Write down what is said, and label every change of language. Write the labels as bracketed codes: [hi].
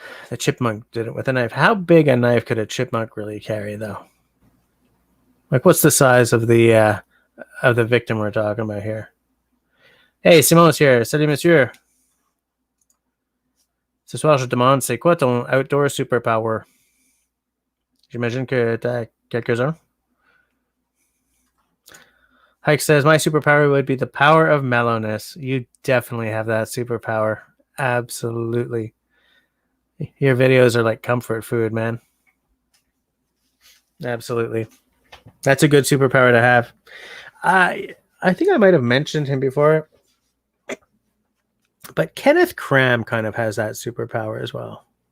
[en] The chipmunk did it with a knife. How big a knife could a chipmunk really carry, though? Like, what's the size of the victim we're talking about here? Hey, Simone's here. [fr] Salut, monsieur. Ce soir, je demande, c'est quoi ton [en] outdoor superpower? [fr] J'imagine que t'as quelques-uns. [en] Hike says, my superpower would be the power of mellowness. You definitely have that superpower. Absolutely. Your videos are like comfort food, man. Absolutely. That's a good superpower to have. I think I might have mentioned him before, but Kenneth Cram kind of has that superpower as well.